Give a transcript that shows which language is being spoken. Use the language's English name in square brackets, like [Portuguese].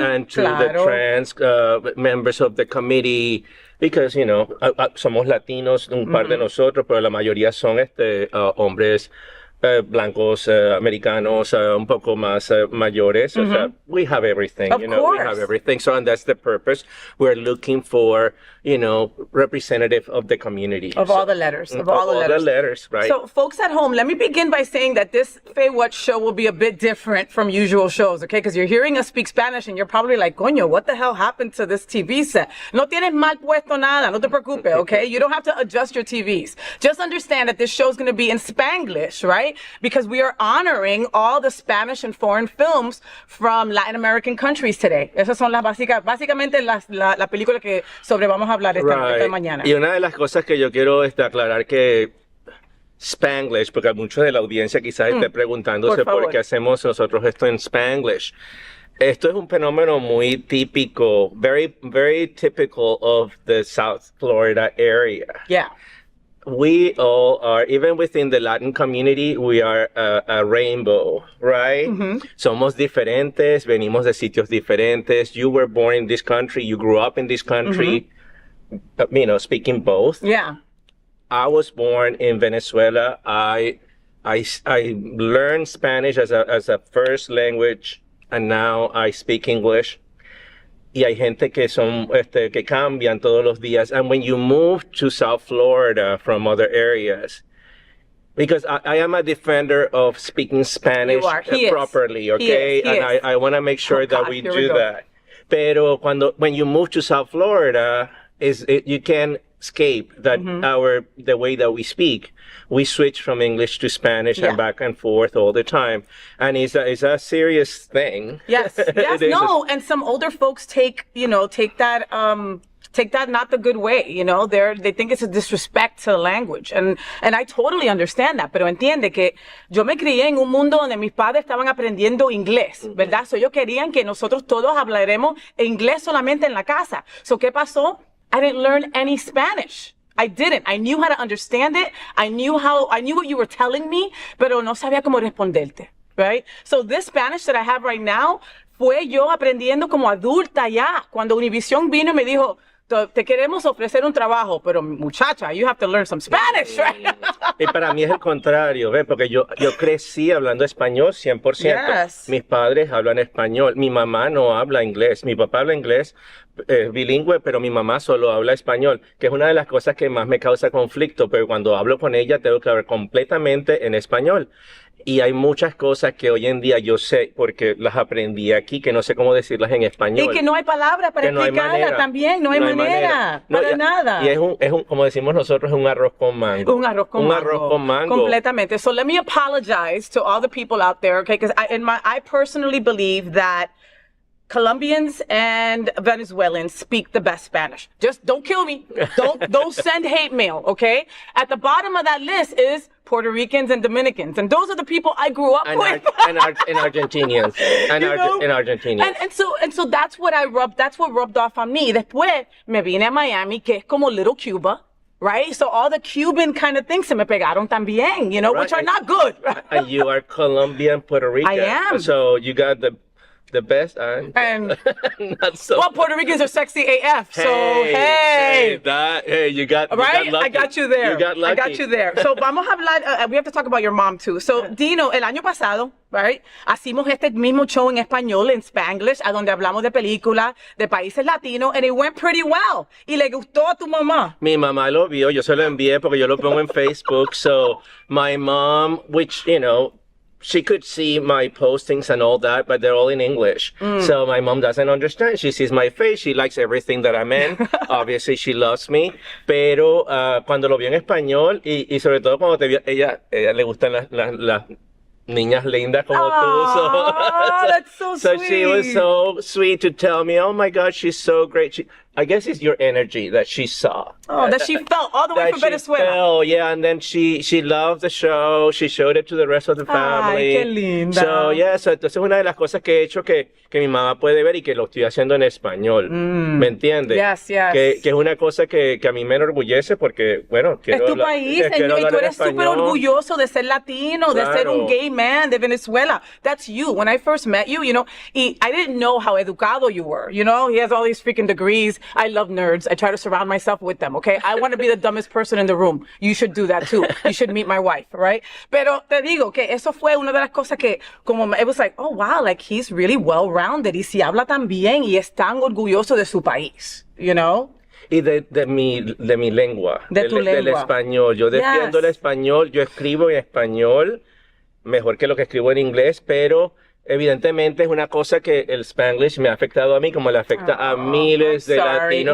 [English] and to the trans members of the committee, because, [Spanish] somos latinos, un par de nosotros, pero la mayoría son hombres blancos, americanos, un poco más mayores. O sea, [English] we have everything, Of course. we have everything. So, and that's the purpose. We're looking for, representative of the community. Of all the letters. Of all the letters. Right. So, folks at home, let me begin by saying that this FayWhat show will be a bit different from usual shows, okay? Because you're hearing us speak Spanish and you're probably like, coño, what the hell happened to this TV set? [Spanish] No tienes mal puesto nada, no te preocupes, okay? [English] You don't have to adjust your TVs. Just understand that this show is going to be in Spanglish, right? Because we are honoring all the Spanish and foreign films from Latin American countries today. [Spanish] Esas son las básicamente la película que vamos a hablar esta mañana. Y una de las cosas que yo quiero aclarar que Spanglish, porque muchos de la audiencia quizás esté preguntándose por qué hacemos nosotros esto en Spanglish. Esto es un fenómeno muy típico, [English] very, very typical of the South Florida area. Yeah. We all are, even within the Latin community, we are a rainbow, right? [Spanish] Somos diferentes, venimos de sitios diferentes. [English] You were born in this country, you grew up in this country, speaking both. Yeah. I was born in Venezuela. I learned Spanish as a first language, and now I speak English. [Spanish] Y hay gente que que cambian todos los días. [English] And when you move to South Florida from other areas, because I am a defender of speaking Spanish properly, okay? He is. I want to make sure that we do that. Pero when you move to South Florida, you can escape that the way that we speak. We switch from English to Spanish and back and forth all the time. And it's a serious thing. Yes, no. And some older folks take that not the good way, they think it's a disrespect to the language. And I totally understand that, [Spanish] pero entiende que yo me crié en un mundo donde mis padres estaban aprendiendo inglés, ¿verdad? [English] So [Spanish] ellos querían que nosotros todos hablaremos inglés solamente en la casa. So, ¿qué pasó? [English] I didn't learn any Spanish. I didn't. I knew how to understand it. I knew what you were telling me, [Spanish] pero no sabía cómo responderte, [English] right? So this Spanish that I have right now [Spanish] fue yo aprendiendo como adulta ya. Cuando Univision vino y me dijo, te queremos ofrecer un trabajo, pero muchacha, [English] you have to learn some Spanish, right? [Spanish] Y para mí es el contrario, ¿ves? Porque yo crecí hablando español 100%. [English] Yes. [Spanish] Mis padres hablan español. Mi mamá no habla inglés. Mi papá habla inglés bilingüe, pero mi mamá solo habla español, que es una de las cosas que más me causa conflicto, pero cuando hablo con ella tengo que hablar completamente en español. Y hay muchas cosas que hoy en día yo sé, porque las aprendí aquí, que no sé cómo decirlas en español. Y que no hay palabras para explicarlas también, no hay manera. Para nada. Y es un, como decimos nosotros, es un arroz con mango. Un arroz con mango. Completamente. [English] So let me apologize to all the people out there, okay? Because I personally believe that Colombians and Venezuelans speak the best Spanish. Just don't kill me. Don't send hate mail, okay? At the bottom of that list is Puerto Ricans, and Dominicans. And those are the people I grew up with. And Argentinians. And Argentinians. And so that's what rubbed off on me. [Spanish] Después me vine a Miami, que es como little Cuba. [English] Right? So all the Cuban kind of things [Spanish] se me pegaron también, [English] which are not good. And you are Colombian, Puerto Rican. I am. So you got the best and not so. Well, Puerto Ricans are sexy AF. So hey, you got right. You got lucky. I got you there. You got lucky. I got you there. So [Spanish] vamos a hablar. [English] We have to talk about your mom too. [Spanish] So Dino, el año pasado, right, hicimos este mismo show en español, en Spanglish, a donde hablamos de películas de países latinos, [English] and it went pretty well. [Spanish] Y le gustó a tu mamá. Mi mamá lo vio. Yo se lo envié porque yo lo pongo en Facebook. [English] So my mom, which she could see my postings and all that, but they're all in English. So my mom doesn't understand. She sees my face. She likes everything that I'm in. Obviously, she loves me. [Spanish] Pero cuando lo vio en español y sobre todo cuando te vio, ella le gustan las niñas lindas como tú. [English] So that's so sweet. So she was so sweet to tell me, oh my God, she's so great. I guess it's your energy that she saw. Oh, that she felt all the way from Venezuela. Yeah, and then she loved the show. She showed it to the rest of the family. [Spanish] Ay, qué linda. So, yeah, entonces una de las cosas que he hecho que mi mamá puede ver y que lo estoy haciendo en español. ¿Me entiendes? [English] Yes, yes. [Spanish] Que es una cosa que a mí me enorgullece porque, bueno, quiero es tu país, y tú eres súper orgulloso de ser latino, de ser un gay man de Venezuela. [English] That's you. When I first met you, I didn't know how educado you were. He has all these freaking degrees. I love nerds. I try to surround myself with them, okay? I want to be the dumbest person in the room. You should do that too. You should meet my wife, right? [Spanish] Pero te digo que eso fue una de las cosas que [English] it was like, oh wow, like he's really well-rounded [Spanish] y si habla tan bien y es tan orgulloso de su país, Y de mi lengua. De tu lengua. Del español. Yo defiendo el español. Yo escribo en español mejor que lo que escribo en inglés, pero evidentemente es una cosa que el Spanglish me ha afectado a mí como le afecta a miles de latinos.